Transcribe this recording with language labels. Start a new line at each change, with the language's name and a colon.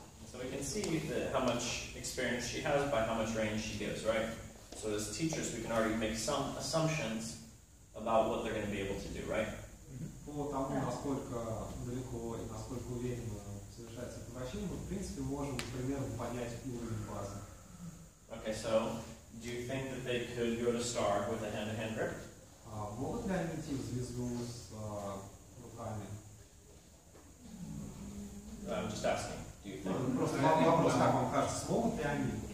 English: So we can see how much experience she has by how much range she gives, right? So as teachers, we can already make some assumptions about what they're going to be able to do, right?
Russian: По тому, насколько далеко и насколько уверенно совершается это вращение, мы, в принципе, можем примерно понять уровень базы.
English: Okay, so do you think that they could go to star with a hand-to-hand grip?
Russian: Могут ли они идти в звезду с руками?
English: I'm just asking. Do you think?
Russian: Просто вопрос, как вам кажется, смогут ли они?